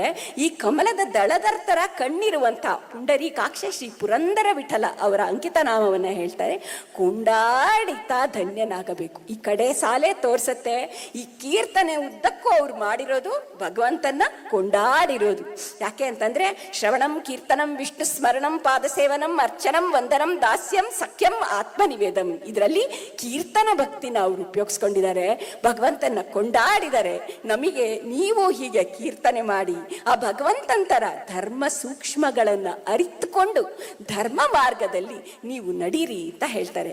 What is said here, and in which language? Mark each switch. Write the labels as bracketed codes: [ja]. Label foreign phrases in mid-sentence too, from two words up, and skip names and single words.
[kn] ಈ ಕಮಲದ ದಳದರ ಥರ ಕಣ್ಣಿರುವಂಥ ಪುಂಡರೀಕಾಕ್ಷ ಶ್ರೀ ಪುರಂದರ ವಿಠಲ ಅವರ ಅಂಕಿತ ನಾಮವನ್ನು ಹೇಳ್ತಾರೆ. ಕೊಂಡಾಡಿತಾ ಧನ್ಯನಾಗಬೇಕು. ಈ ಕಡೆ ಸಾಲೆ ತೋರ್ಸತ್ತೆ. ಈ ಕೀರ್ತನೆ ಉದ್ದಕ್ಕೂ ಅವ್ರು ಮಾಡಿರೋದು ಭಗವಂತನ ಕೊಂಡಾಡಿರೋದು. ಯಾಕೆ ಅಂತಂದ್ರೆ [sa] ಶ್ರವಣಂ ಕೀರ್ತನಂ ವಿಷ್ಣು ಸ್ಮರಣಂ ಪಾದಸೇವನಂ ಅರ್ಚನಂ ವಂದನಂ ದಾಸ್ಯಂ ಸಖ್ಯಂ ಆತ್ಮನಿವೇದಂ. [kn] ಇದರಲ್ಲಿ ಕೀರ್ತನ ಭಕ್ತಿನ ಅವರು ಉಪಯೋಗಿಸ್ಕೊಂಡಿದ್ದಾರೆ, ಭಗವಂತನ ಕೊಂಡಾಡಿದ್ದಾರೆ. ನಮಗೆ ನೀವು ಹೀಗೆ ಕೀರ್ತನೆ ಮಾಡಿ ಆ ಭಗವಂತಂತರ ಧರ್ಮ ಸೂಕ್ಷ್ಮಗಳನ್ನು ಅರಿತುಕೊಂಡು ಧರ್ಮ ಮಾರ್ಗದಲ್ಲಿ ನೀವು ನಡೀರಿ ಅಂತ ಹೇಳ್ತಾರೆ.